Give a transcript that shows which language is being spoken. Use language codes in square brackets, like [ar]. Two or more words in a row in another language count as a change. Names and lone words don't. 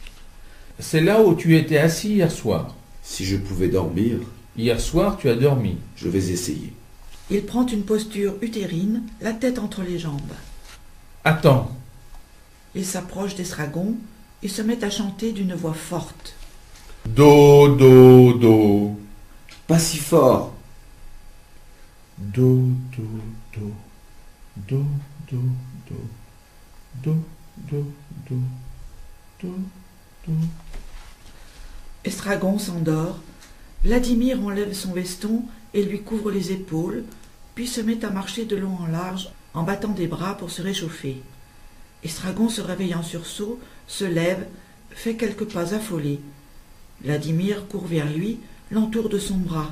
[fr] C'est là où tu étais assis hier soir. Si je pouvais dormir, Hier soir, tu as dormi. je vais essayer. Il prend une posture utérine, la tête entre les jambes. Attends. Il s'approche d'Estragon et se met à chanter d'une voix forte. Do, do, do. Pas si fort. Do, do, do. Do, do, do. Do, do, do. Do, do. Estragon s'endort. Vladimir enlève son veston et lui couvre les épaules, puis se met à marcher de long en large en battant des bras pour se réchauffer. Estragon se réveille en sursaut, se lève, fait quelques pas affolés. Vladimir court vers lui, l'entoure de son bras.